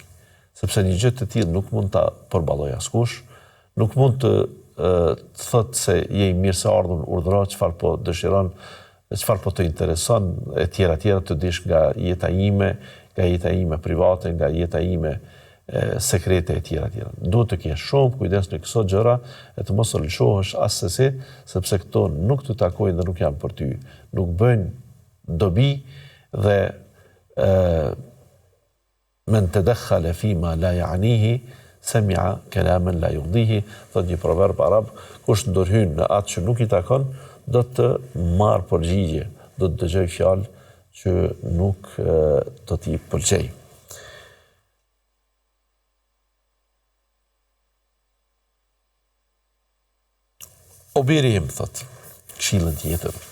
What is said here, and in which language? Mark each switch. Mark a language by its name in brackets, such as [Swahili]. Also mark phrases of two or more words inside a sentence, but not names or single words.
[Albanian] Sepse një gjë të tillë nuk mund ta përballoj askush, nuk mund të thotë se je i mirëseardhur, urdhëro çfarë po dëshiron, çfarë po të intereson, e tjera të dish nga jeta ime private, nga jeta ime sekrete e tjera. Duhet të kesh shumë kujdes në këto gjëra e të mos lëshohesh asesi, sepse këto nuk të takojnë dhe nuk janë për ty. Nuk bëjnë dobi dhe [Arabic] من تدخل فيما لا يعنيه سمع كلاما لا يرضيه, [Albanian] thot një proverb arab, kush ndërhyn në atë që nuk i takon, do të marrë përgjigje, do të dëgjoj fjalë që nuk do t'i pëlqej. O biri im, thot, këshillën tjetër.